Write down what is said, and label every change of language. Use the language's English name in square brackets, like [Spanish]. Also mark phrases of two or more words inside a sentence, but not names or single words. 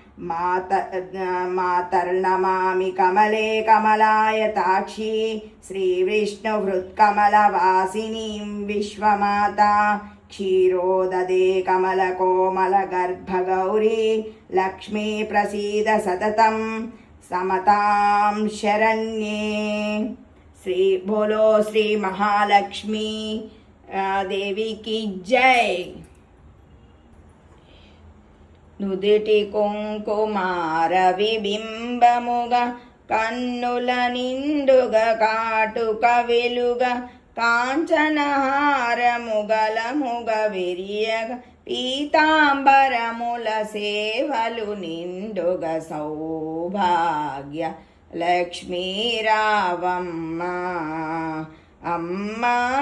[Sanskrit] मातर्नमामि कमले कमलायताक्षी श्रीविष्णुहृत्कमलवासिनीं विश्वमाता क्षीरोददे कमलकोमलगर्भगौरी लक्ष्मी प्रसीद सततं समतां शरण्ये। [Hindi] श्री बोलो श्री महालक्ष्मी देवी की जय। [Telugu] నుదిటి కుంకుమార విబింబముగ కన్నుల నిండుగ కాటుక వెలుగ కాంచనహారముగలముగ విరియగ పీతాంబరముల సేవలు నిండుగ సౌభాగ్య లక్ష్మీ రావమ్మ అమ్మా